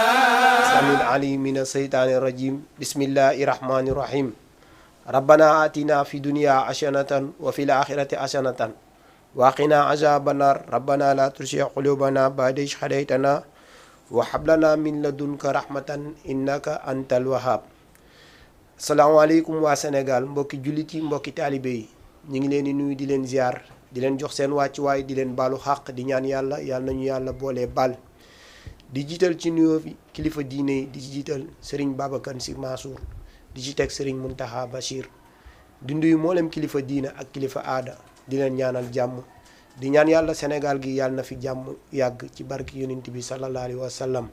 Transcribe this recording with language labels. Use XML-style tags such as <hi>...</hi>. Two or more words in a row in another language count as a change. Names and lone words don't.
<ar>السميع العليم من الشيطان الرجيم بسم الله الرحمن الرحيم ربنا آتنا في الدنيا حسنة وفي الآخرة حسنة وقنا عذاب النار ربنا لا تزغ قلوبنا بعد إذ هديتنا وهب لنا من لدنك رحمة إنك أنت الوهاب.</ar> <wo>Salaamaaleykum waa Sénégal mbokki jullit yi mbokki taalibe yi ñu ngi leen di nuyu di leen ziar di leen jox seen wàccuwaay di leen baalu xàq di ñaan yàlla nañu yàlla boolee baal di jiital ci nuyoo bi kilifa diine yi di ci jiital Serigne Babacar Sy Mansour di ci teg Serigne Mountakha Bachir di nuyu mboolem kilifa diine ak kilifa aada di leen ñaanal jàmm di ñaan yàlla Sénégal gi yàlla na fi jàmm yàgg ci barki yonent bi</wo> <ar>صلى الله عليه وسلم.</ar>